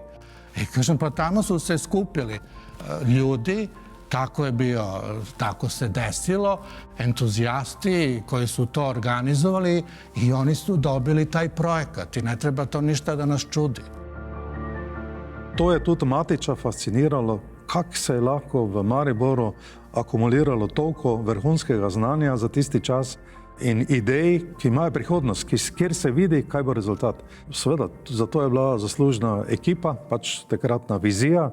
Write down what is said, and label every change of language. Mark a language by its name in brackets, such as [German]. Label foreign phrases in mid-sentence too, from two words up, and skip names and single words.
[Serbian] I kažem, pa tamo su se skupili ljudi, tako je bio, tako se desilo, entuzijasti koji su to organizovali i oni su dobili taj projekat i ne treba to ništa da nas čudi. [Slovenian] To je tudi Matića fasciniralo, kako se je lahko v Mariboru akumuliralo toliko vrhunskega znanja za tisti čas in idej, ki imajo prihodnost, kjer se vidi, kaj bo rezultat. Seveda, zato je bila zaslužna ekipa, pač takratna vizija.